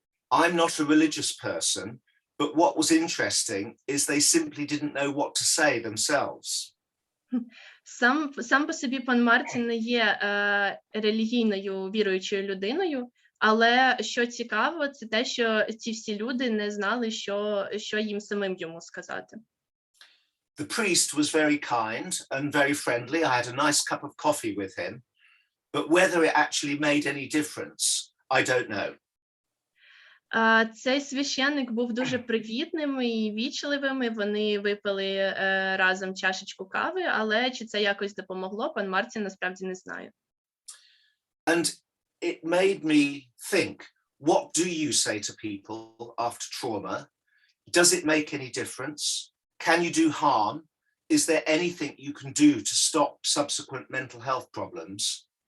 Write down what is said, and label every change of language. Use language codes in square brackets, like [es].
[en] I'm not a religious person, but what was interesting is they simply didn't know what to say themselves. [uk] Сам по собі пан Мартін не є релігійною віруючою людиною, але що цікаво, це те, що ці всі люди не знали, що їм самим йому сказати. [en] The priest was very kind and very friendly. I had a nice cup of coffee with him, but whether it actually made any difference, I don't know. [uk] Цей священник був дуже привітним і вічливим, і вони випили разом чашечку кави, але чи це якось допомогло, пан Мартін насправді не знає. [en] And it made me think, what do you say to people after trauma? Does it make any difference? Can you do harm? Is there anything you can do to stop subsequent mental health problems?